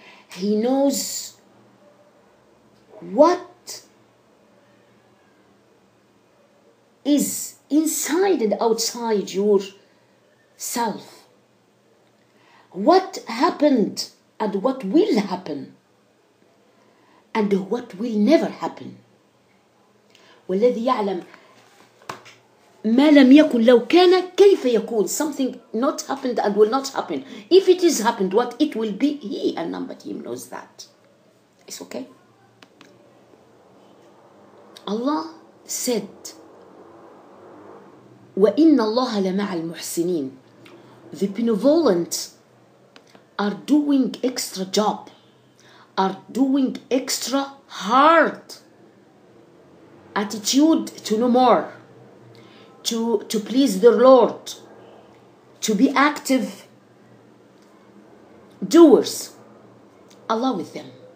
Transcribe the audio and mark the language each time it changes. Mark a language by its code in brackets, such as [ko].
[en] He knows what is inside and outside your self, what happened and what will happen and what will never happen. [ar] والذي يعلم ما لم يكن لو كان كيف يكون. [en] Something not happened and will not happen. If it is happened, what it will be, he and none but him knows that. It's okay. Allah said, [ar] وَإِنَّ اللَّهَ لَمَعَ الْمُحْسِنِينَ. [en] The benevolent are doing extra job, are doing extra hard attitude to know more, to please their Lord, to be active doers. Allah with them.